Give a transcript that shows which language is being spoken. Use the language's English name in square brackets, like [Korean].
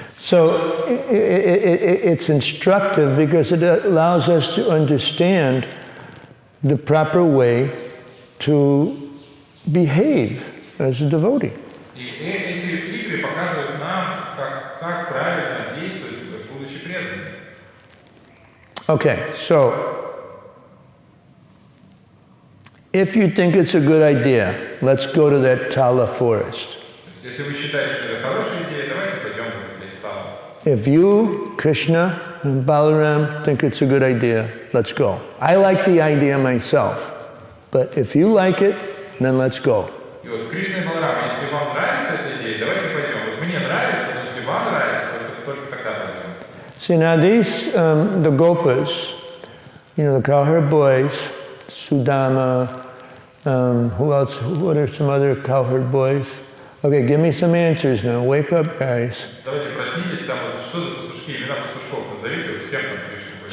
[English] So it's instructive because it allows us to understand the proper way to behave as a devotee. [Russian] И эти игры показывают нам, как правильно действовать, будучи преданными. [English] Okay, so if you think it's a good idea, let's go to that Tala forest. [Russian] Если вы считаете, что это хорошая идея, давайте пойдем в этот лес Тала. [English] If you, Krishna, and Balaram think it's a good idea, let's go. I like the idea myself, but if you like it, then let's go. [Russian] И вот Кришна и Баларама, если вам нравится эта идея, давайте пойдем. Вот мне нравится, но если вам нравится, только тогда пойдем. [English] See, now these, the Gopas, you know, the cowherd boys, Sudama, who else, what are some other cowherd boys? Okay, give me some answers now. Wake up, guys. [Russian] Давайте проснитесь, там вот что за пастушки, имена пастушков назовите, вот с кем там Кришна гуляет.